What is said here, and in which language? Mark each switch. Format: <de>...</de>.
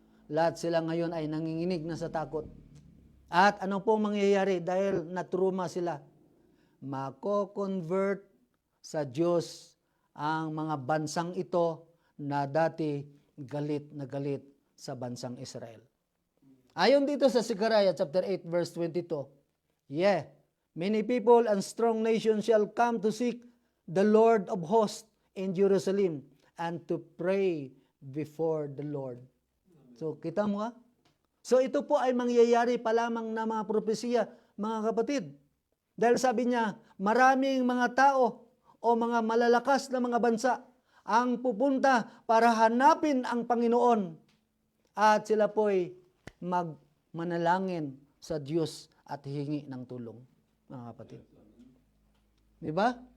<tl>Lahat sila ngayon ay nanginginig na sa takot. At ano po mangyayari dahil natruma sila? Mako-convert sa Diyos ang mga bansang ito na dati galit na galit sa bansang Israel. Ayon dito sa</tl> <en>Zechariah chapter 8 verse 22, yeah, many people and strong nations shall come to seek the Lord of hosts in Jerusalem and to pray before the Lord.</en> <tl>So kita mo ha? So ito po ay mangyayari pa lamang na mga propesiya, mga kapatid. Dahil sabi niya, maraming mga tao o mga malalakas na mga bansa ang pupunta para hanapin ang Panginoon. At sila po'y magmanalangin sa Diyos at hingi ng tulong, mga kapatid. Di ba?</tl>